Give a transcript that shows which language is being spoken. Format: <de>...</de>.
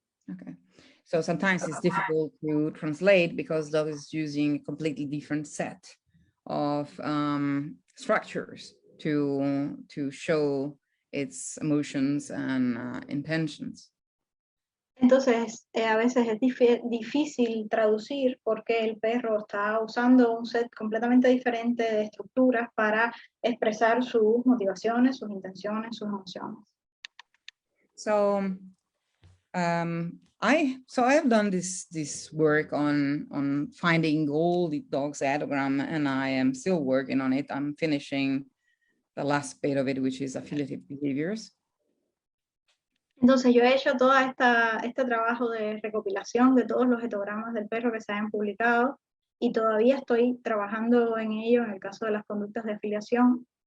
<en>Okay, so sometimes it's difficult to translate because dog is using a completely different set of structures to show its emotions and intentions.</en> <es>Entonces, a veces es difícil traducir porque el perro está usando un set completamente diferente de estructuras para expresar sus motivaciones, sus intenciones, sus emociones.</es> <en>So, I've done this work on finding all the dog's etogram, and I am still working on it. I'm finishing the last bit of it, which is affiliative behaviors.</en> <es>Entonces yo he hecho todo este trabajo de recopilación de todos los etogramas del perro que se hayan publicado y todavía estoy trabajando en ello en el caso de las conductas de afiliación.</es>